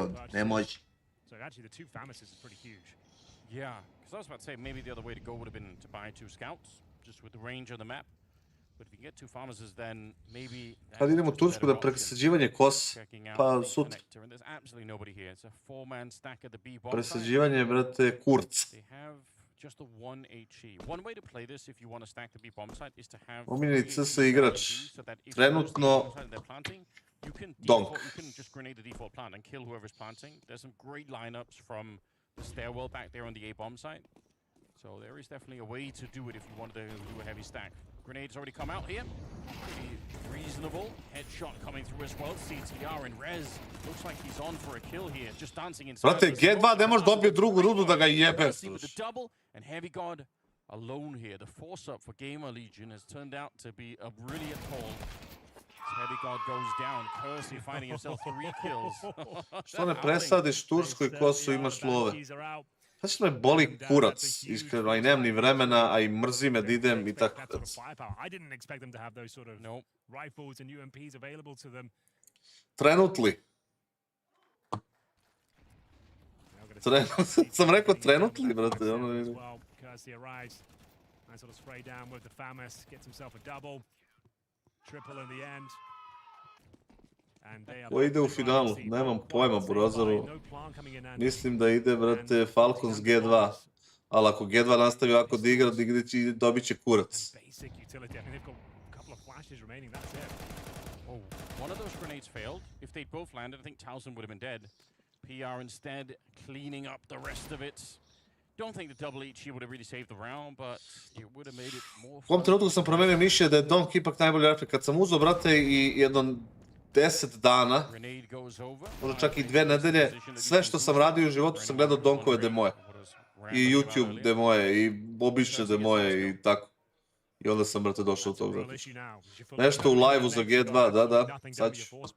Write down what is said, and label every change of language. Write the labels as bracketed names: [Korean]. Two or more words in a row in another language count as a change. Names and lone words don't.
[Serbian] Ne može. [English] Yeah, because I was about to say maybe the other way to go would have been to buy 2 scouts, just with the range of the map. But if you get 2 pharmacists, then maybe... [Serbian] Kad idemo u Tursku da presađivanje kos, pa sutra. [English] There's absolutely nobody here. It's a 4-man stack at the B bomb. [Serbian] Presađivanje, brate, kurc. [English] They have just a 1 HE. One way to play this if you want to stack the B bomb site is to have... [Serbian] Omiljeni CS igrač. Trenutno, donk. [English] You can just grenade the default plant and kill whoever's planting. There's some great lineups from the stairwell back there on the A bomb site. So there is definitely a way to do it if you wanted to do a heavy stack. Grenades already come out here. Pretty reasonable. Headshot coming through as well. CTR and Rez. Looks like he's on for a kill here. Just dancing inside. [Serbian] Brate, G2 ne može dobiti drugu rudu da ga jebe. [English] With the double and Heavy God alone here. The force up for Gamer Legion has turned out to be a brilliant call. Heavy God goes down. Kersey finding himself 3 kills. [Serbian] Što ne presadiš Tursku i Kosu, imaš love. Sad što me boli kurac, iskreno, a i nemam ni vremena, a i mrzi me da idem i tako. Trenutli. Sam rekao trenutli, brate. Ko ide u finalu? Nemam pojma, Brozaru. Mislim da ide, brate, Falcons G2. Ali ako G2 nastavi ovako da igra, dobit će kurac. [English] One of those grenades failed. If they'd both landed, I think Towson would have been dead. PR instead cleaning up the rest of it. Don't think the double HE would have really saved the round, but it would have made it more fun. [Serbian] U ovom trenutku sam promenio mišljenje da je Donk ipak najbolji refleks. Kad sam uzeo, brate, i jedno 10 dana, možda čak i 2 nedelje, sve što sam radio u životu sam gledao Donkove demoje. I YouTube demoje, i obične demoje, i tako. I onda sam, brate, došao od tog, brate. Nešto u live-u za G2, da, sad ću.